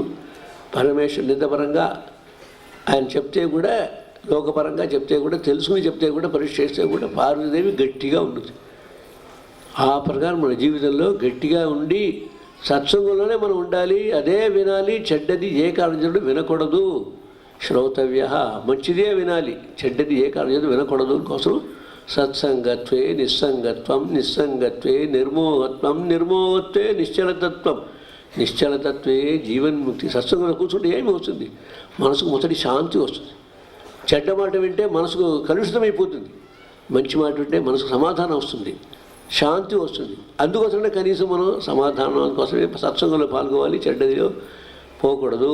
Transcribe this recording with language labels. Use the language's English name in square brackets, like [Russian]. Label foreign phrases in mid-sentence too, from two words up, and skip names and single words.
[Telugu] పరమేశ్వరుడు నిందపరంగా ఆయన చెప్తే కూడా, లోకపరంగా చెప్తే కూడా, తెలుసుకుని చెప్తే కూడా, పరీక్ష చేస్తే కూడా పార్వతీదేవి గట్టిగా ఉంటుంది. ఆ ప్రకారం మన జీవితంలో గట్టిగా ఉండి సత్సంగంలోనే మనం ఉండాలి, అదే వినాలి. చెడ్డది ఏ కారణం వినకూడదు. శ్రోతవ్య, మంచిదే వినాలి, చెడ్డది ఏ కారణం వినకూడదు కోసం [Sanskrit] సత్సంగత్వే నిస్సంగత్వం, నిస్సంగత్వే నిర్మోహత్వం, నిర్మోహత్వే నిశ్చలతత్వం, నిశ్చలతత్వే జీవన్ముక్తి. [Telugu] సత్సంగంలో కూర్చుంటే ఏమి వస్తుంది? మనసుకు మొదటి శాంతి వస్తుంది. చెడ్డ మాట వింటే మనసుకు కలుషితమైపోతుంది, మంచి మాట వింటే మనసుకు సమాధానం వస్తుంది, శాంతి వస్తుంది. అందుకోసమే కనీసం మనం సమాధానం కోసమే సత్సంగంలో పాల్గొవాలి, చెడ్డదిలో పోకూడదు.